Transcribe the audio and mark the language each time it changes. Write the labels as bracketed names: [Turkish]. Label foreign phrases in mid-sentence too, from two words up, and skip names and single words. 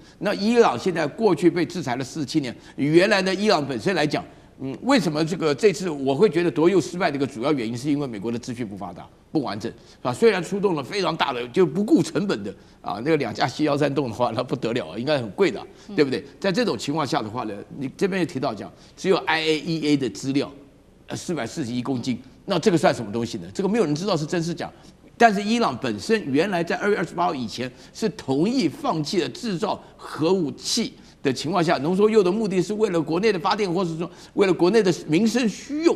[Chinese] 那伊朗現在過去被制裁了47年，原來的伊朗本身來講，為什麼這次我會覺得奪鈾失敗的一個主要原因，是因為美國的資訊不發達、不完整啊。雖然出動了非常大的，就不顧成本的啊，那個2架C-130洞的話，那不得了，應該很貴的，對不對？在這種情況下的話呢，你這邊也提到講，只有 IAEA 的資料。441公斤，那這個算什麼東西呢？這個沒有人知道是真是假。但是伊朗本身原來在2月28號以前是同意放棄了製造核武器的情況下，濃縮鈾的目的是為了國內的發電，或者說為了國內的民生需用。